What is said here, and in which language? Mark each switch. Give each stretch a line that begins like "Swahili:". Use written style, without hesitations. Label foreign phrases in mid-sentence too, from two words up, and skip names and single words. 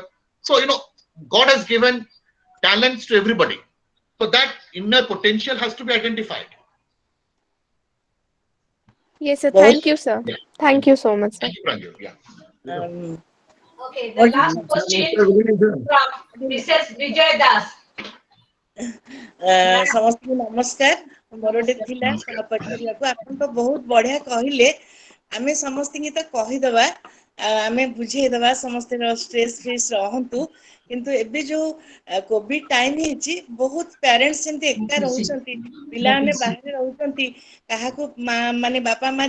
English: So, God has given talents to everybody. So that inner potential has to be identified. Yes, sir. Thank you, sir. Yeah. Thank you so much, sir. Thank you, Pranjal. Yeah. Okay, the last question from Mrs. Vijay Das.
Odia: ସମସ୍ତଙ୍କୁ ନମସ୍କାର ମୋର ଗୋଟେ ଥିଲା ପଚାରିବାକୁ ଆପଣ ତ ବହୁତ ବଢିଆ କହିଲେ ଆମେ ସମସ୍ତଙ୍କୁ ତ କହିଦବା ଆମେ ବୁଝେଇଦବା ସମସ୍ତେ
English: stress free
Odia: ରହନ୍ତୁ କିନ୍ତୁ ଏବେ ଯୋଉ
English: Covid time
Odia: ହେଇଛି ବହୁତ ପ୍ୟାରେଣ୍ଟସ୍ ସେମିତି ଏକା ରହୁଛନ୍ତି ପିଲାମାନେ ବାହାରେ ରହୁଛନ୍ତି କାହାକୁ ମାନେ ବାପା ମା